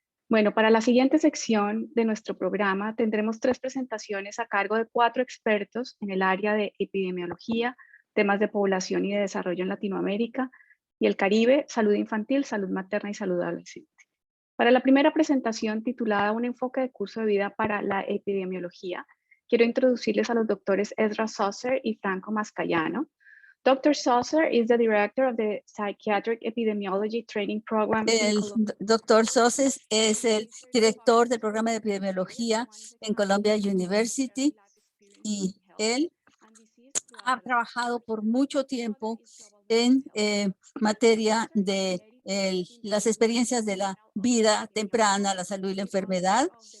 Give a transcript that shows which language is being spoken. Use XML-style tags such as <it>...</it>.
<es>Bueno, para la siguiente sección de nuestro programa tendremos 3 presentaciones a cargo de 4 expertos en el área de epidemiología, temas de población y de desarrollo en Latinoamérica y el Caribe, salud infantil, salud materna y salud adolescente. Para la primera presentación titulada Un enfoque de curso de vida para la epidemiología, quiero introducirles a los doctores Ezra Saucer y Franco Mascayano.</es> <en>Dr. Saucer is the director of the Psychiatric Epidemiology Training Program.</en> <es>El doctor Saucer es el director del programa de epidemiología en Columbia University y él ha trabajado por mucho tiempo en materia de las experiencias de la vida temprana, la salud y la enfermedad.</es>